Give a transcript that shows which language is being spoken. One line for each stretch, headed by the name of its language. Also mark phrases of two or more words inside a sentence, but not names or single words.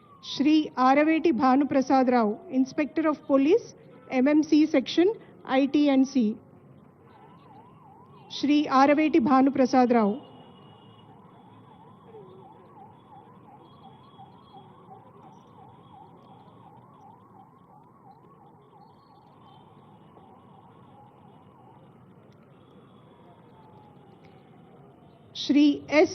English: Shri Araveti Bhanu Prasad Rao, Inspector of Police, MMC Section, IT and C. Shri Araveti Bhanu Prasad Rao. Shri S.